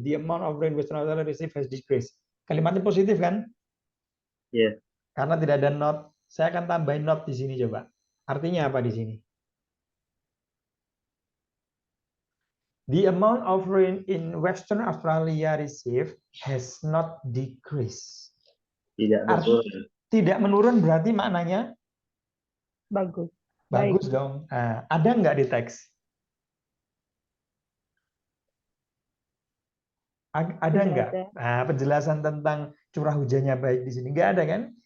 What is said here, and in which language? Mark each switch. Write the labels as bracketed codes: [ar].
[en] The amount of rain Western Australia received has decreased. [id] Kalimatnya positif kan? Iya. Karena tidak ada not, saya akan tambahin not di sini coba. Artinya apa di sini? [en] The amount of rain in Western Australia received has not decreased. [id] Tidak betul. Tidak menurun berarti maknanya Bagus. bagus dong. Nah, ada nggak di teks? Ada Tidak nggak? ada. Nah, penjelasan tentang curah hujannya baik di sini nggak ada kan?